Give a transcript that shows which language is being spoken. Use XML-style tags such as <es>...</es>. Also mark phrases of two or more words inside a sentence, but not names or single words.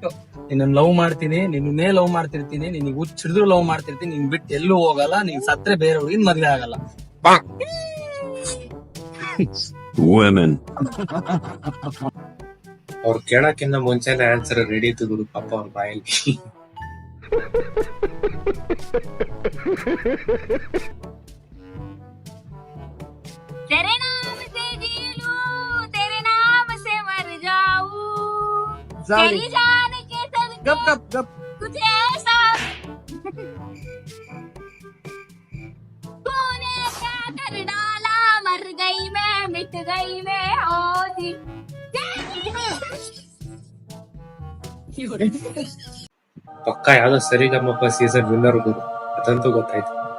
<kn>ನಿನ್ನ ಲವ್ ಮಾಡ್ತೀನಿ, ನಿನ್ನೇ ಲವ್ ಮಾಡ್ತಿರ್ತೀನಿ, ನಿನಗೆ ಹುಚ್ಚಿಡಿದ್ರು ಲವ್ ಮಾಡ್ತಿರ್ತೀನಿ, ನಿನ್ ಬಿಟ್ಟು ಎಲ್ಲೂ ಹೋಗಲ್ಲ, ನೀನ್ ಸತ್ರೆ ಬೇರೆ ಹುಡುಗಿನ ಮದ್ವೆ ಆಗಲ್ಲ. ಅವ್ರು ಕೇಳಕ್ಕಿಂತ ಮುಂಚೆನೆ ಆನ್ಸರ್ ರೆಡಿ ಇತ್ತು ಗುರು, ಪಾಪ ಅವ್ರ ಬಾಯಲ್ಲಿ.</kn> <hi>तेरे नाम से जी लूं, तेरे नाम से मर जाऊं, तेरी जान के सदके कुछ ऐसा तूने क्या कर डाला, मर गई मैं, मिट गई मैं, ओ जी</hi> <kn>ಪಕ್ಕ ಯಾವ್ದೋ ಸರಿಗಮ್ಮಪ್ಪ</kn> <en>season winner</en> <kn>ಗುರು, ಅದಂತೂ ಗೊತ್ತಾಯ್ತು.</kn>